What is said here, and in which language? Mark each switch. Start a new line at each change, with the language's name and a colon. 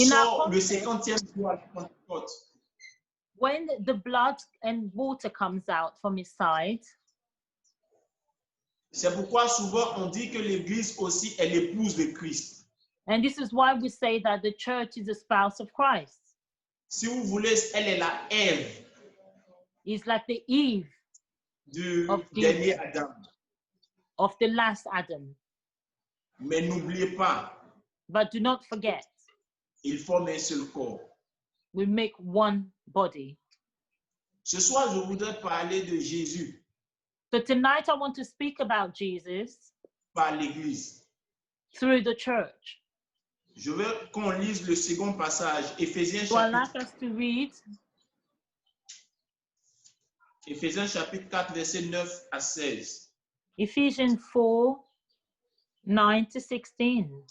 English: In our
French: sort le
English: context.
French: 50e jour à la Pentecôte.
English: When the blood and water comes out from his side,
French: C'est pourquoi souvent on dit que l'Église aussi est l'épouse de Christ.
English: and this is why we say that the church is the spouse of Christ.
French: Si vous voulez, elle est la Ève
English: It's like the Eve
French: du
English: Of
French: dernier Adam.
English: of the last Adam.
French: Mais n'oubliez pas,
English: But do not forget,
French: ils forment un seul corps.
English: we make one body.
French: Ce soir, je voudrais parler de Jésus
English: So tonight I want to speak about Jesus
French: par l'Église.
English: through the church.
French: Je veux qu'on lise le second passage, Éphésiens
English: So I'd
French: chapitre,
English: like us to read
French: Éphésiens chapitre 4, versets 9 à 16.
English: Ephesians 4, 9 to 16.